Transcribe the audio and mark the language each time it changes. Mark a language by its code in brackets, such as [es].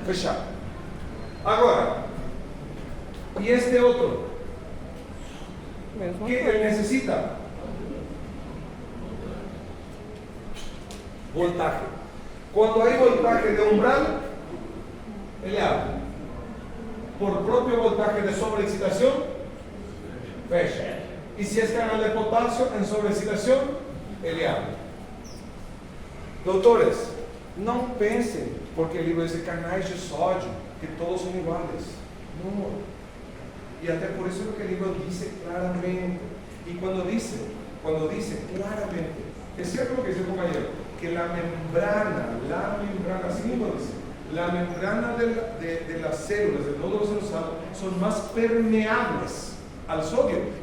[pt] fechado. Agora, e este outro? Mesma que ele coisa. necessita? [es] Voltaje. [pt] Quando há [es] voltaje de umbral, [pt] ele abre. [es] Por propio voltaje de sobreexcitación, fecha. Y si es canal de potasio en sobreexcitación, [pt] ele abre. Doutores, não pensem, porque o livro diz canais de sódio, que todos são iguais. Não. E até por isso que o livro diz claramente. E quando diz claramente, é certo o que diz o companheiro, que a membrana, assim como diz, [es] la membrana de las células, del nódulo celular, son más permeables al sodio.